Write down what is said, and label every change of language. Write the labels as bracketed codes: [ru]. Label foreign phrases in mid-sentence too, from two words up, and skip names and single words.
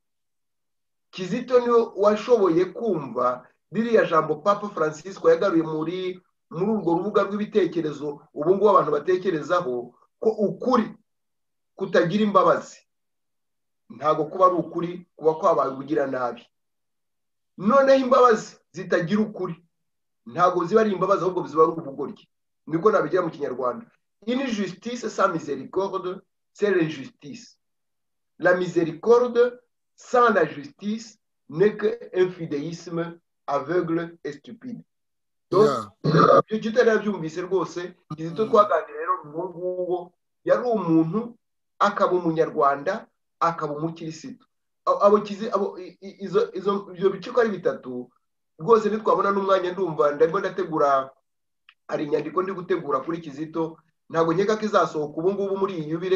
[rw] Kizito niwe washoboye kumva ririya jambo Papa Francisco yagaruye muri urwo rubuga rw'ibitekerezo ubu ngubu abantu batekerezaho, ko ukuri kutagira imbabazi ntabwo kuba ari ukuri, kuba kwabaye ubugira nabi. noneho imbabazi zitagira ukuri ntabwo ziba ari imbabazi ahubwo ziba ari ubugoryi niko nabigira mu kinyarwanda [fr] une justice sans miséricorde c'est l'injustice la miséricorde sans la justice n'est qu'un fidéisme aveugle et stupide [rw] donc ibyo kitari byumvise rwose Kizito twaganira rero nguwo yari umuntu akaba umunyarwanda akaba umukirisitu ibyo bice uko ari bitatu rwose ntitwabona n'umwanya ndumva ndarimo ndategura hari inyandiko ndi gutegura kuri Kizito ntabwo nkeka ko izasohoka ubu ngubu muri iyi yubile